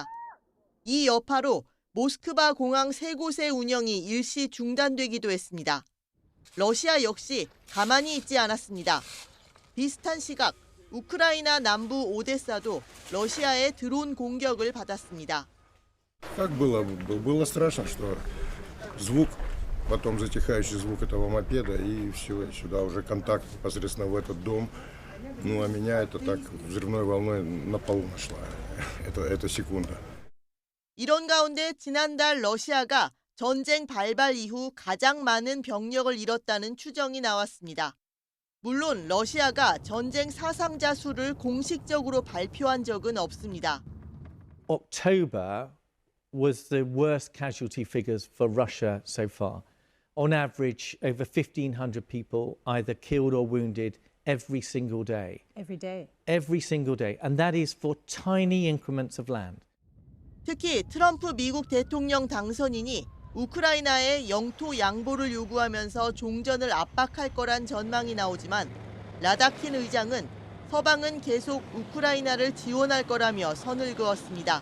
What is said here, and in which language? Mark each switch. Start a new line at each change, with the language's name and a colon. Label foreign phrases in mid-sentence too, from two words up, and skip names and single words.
Korean: 이 여파로 모스크바 공항 3곳의 운영이 일시 중단되기도 했습니다. 러시아 역시 가만히 있지 않았습니다. 비슷한 시각 우크라이나 남부 오데사도 러시아의 드론 공격을 받았습니다.
Russian: Как было? Было страшно, что звук, потом затихающий звук этого мопеда, и все, сюда уже контакт непосредственно в этот дом. Ну, а меня это так взрывной волной на полу нашла. Это секунда.
Korean: 이런 가운데 지난달 러시아가 전쟁 발발 이후 가장 많은 병력을 잃었다는 추정이 나왔습니다. 물론 러시아가 전쟁 사상자 수를 공식적으로 발표한 적은 없습니다.
English: October was the worst casualty figures for Russia so far. On average, over 1,500 people either killed or wounded every single day. Every day. Every single day. And that is for tiny increments of land.
Korean: 특히 트럼프 미국 대통령 당선인이 우크라이나의 영토 양보를 요구하면서 종전을 압박할 거란 전망이 나오지만 라다킨 의장은 서방은 계속 우크라이나를 지원할 거라며 선을 그었습니다.